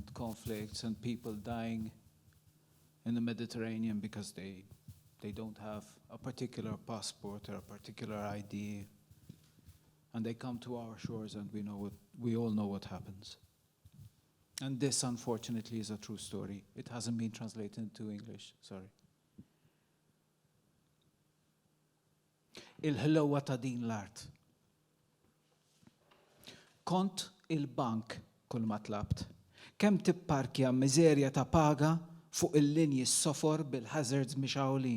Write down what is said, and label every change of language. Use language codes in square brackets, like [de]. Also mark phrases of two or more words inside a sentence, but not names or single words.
[en] conflicts and people dying in the Mediterranean because they don't have a particular passport or a particular ID, and they come to our shores and we all know what happens. And this, unfortunately, is a true story. It hasn't been translated into English, sorry. [mt] Il-ħlowa ta' din l-art. Kont il-bank kull ma tlabt. Kemm tipparkja miżerja ta' paga fuq il-linji s-sofor bil-hazards mixawlin.